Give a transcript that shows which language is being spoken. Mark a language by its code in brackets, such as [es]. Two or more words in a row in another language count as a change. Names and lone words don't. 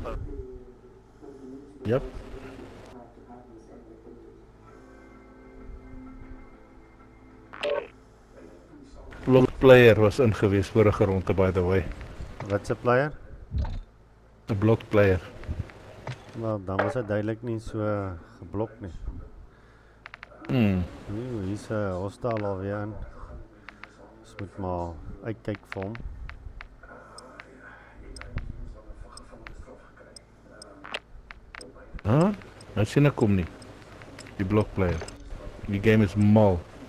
[en] Yep. Block player [af] was ingewees vorige ronde, [en] by the way. [af] Wat 'n player? 'n [en] block player. [af] Wel, dan was dit duidelik nie so geblok nie. Hier's 'n hostile alweer in. Ons moet maar uitkyk vir hom. Nou sien ek kom nie. Die [en] block player. [af] Die game is mal.